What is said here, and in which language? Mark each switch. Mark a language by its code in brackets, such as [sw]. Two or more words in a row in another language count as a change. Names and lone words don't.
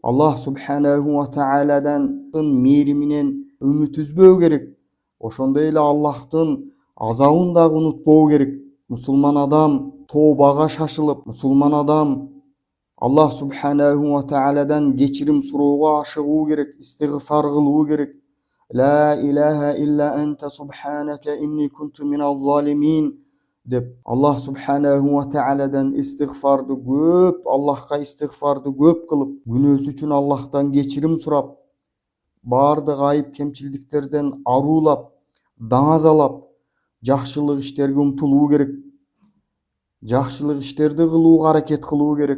[ar] الله سبحانه [ky] ва тааладан мээриминен үмүт үзбөө керек. Ошондой эле Аллахтын азабын дагы унутпоо керек. Мусулман адам тобага шашылып, мусулман адам [ar] الله سبحانه [ky] ва тааладан кечирим суроого ашыгуу керек, истигфар кылуу керек. [ar] لا إله إلا أنت سبحانك إني كنت من الظالمين [ky] деп [ar] الله سبحانه [ky] ва тааладан истигфарды көп, Аллахка истигфарды көп кылып, күнөөсү үчүн Аллахтан кечирим сурап, баардык айып кемчилдиктерден арулап, даңазалап, жакшылык иштерге умтулуу керек. Жакшылык иштерди кылууга аракет кылуу керек.